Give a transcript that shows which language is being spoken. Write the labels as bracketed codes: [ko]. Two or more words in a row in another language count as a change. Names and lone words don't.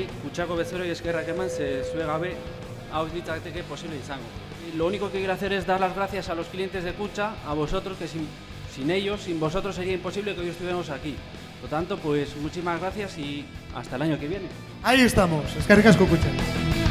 [eu] Kutxako bezero y eskerrak eman, ze zue gabe hau ez litzateke posible izango. [es] Y lo único que quiero hacer es dar las gracias a los clientes de Kutxa, a vosotros, que sin ellos, sin vosotros sería imposible que hoy estuviéramos aquí. Por lo tanto, pues muchísimas gracias y hasta el año que viene. Ahí estamos, [eu] eskerrik asko Kutxa.